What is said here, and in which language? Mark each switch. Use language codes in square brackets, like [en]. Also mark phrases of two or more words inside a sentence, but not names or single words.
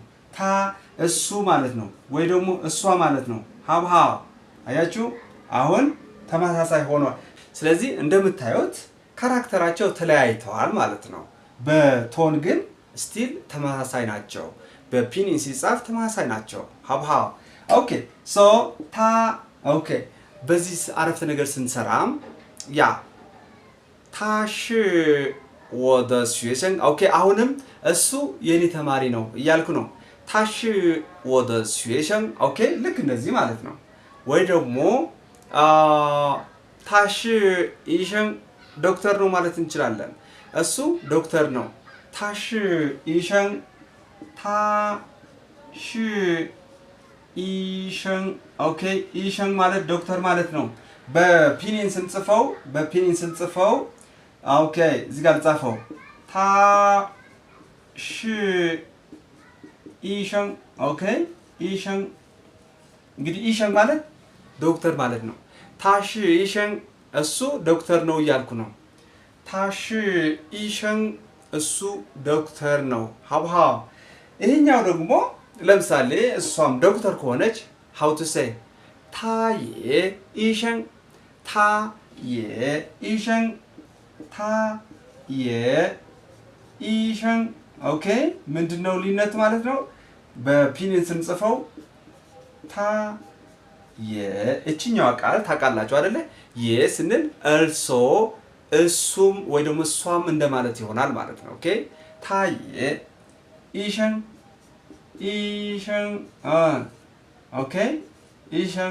[am] ታ እሱ ማለት ነው ወይ ደግሞ እሷ ማለት ነው ሀብሃ አያችሁ አሁን ተመሳሳይ ሆኗል ስለዚህ እንደምታዩት ካራክተራቸው ተለያይተዋል ማለት ነው በቶን ግን ስቲል ተመሳሳይ ናቸው በፒኒን ሲጻፍ ተመሳሳይ ናቸው ሀብሃ [en] okay so [am] ታ ኦኬ በዚህ አረፍተ ነገር ስንሰራ ያ [zh] 他是我的学生 [am] ኦኬ አሁንም እሱ የኔ ተማሪ ነው እያልኩ ነው 他是我的学生 ኦኬ ልክ እንደዚህ ማለት ነው ወይ ደግሞ [zh] 他是医生 [am] ዶክተር ነው ማለት እንችላለን እሱ ዶክተር ነው [zh] 他是医生他是医生 [am] ኦኬ 医生 ማለት ዶክተር ማለት ነው በፒኒን ስንጽፈው ኦኬ እዚህ ጋር ጻፈው [zh] 他是医生 [am] ኦኬ 医生 እንግዲህ 医生 ማለት ዶክተር ማለት ነው [zh] 他是医生 [am] እሱ ዶክተር ነው እያልኩ ነው [zh] 他是医生 [am] እሱ ዶክተር ነው ሀብሃ ይሄኛው ደግሞ ለምሳሌ እሷም ዶክተር ከሆነች [en] how to say [zh] 他也医生他也医生他也医生 [am] ኦኬ ምንድነው ልዩነት ማለት ነው በፒኒን ስንጽፈው ታ የእቺኛው ቃል ታውቃላችሁ አይደለ የስንል also እሱም ወይ ደግሞ እሷም እንደማለት ይሆናል ማለት ነው ኦኬ [zh] 他也医生 [am] ኦኬ ኢሸን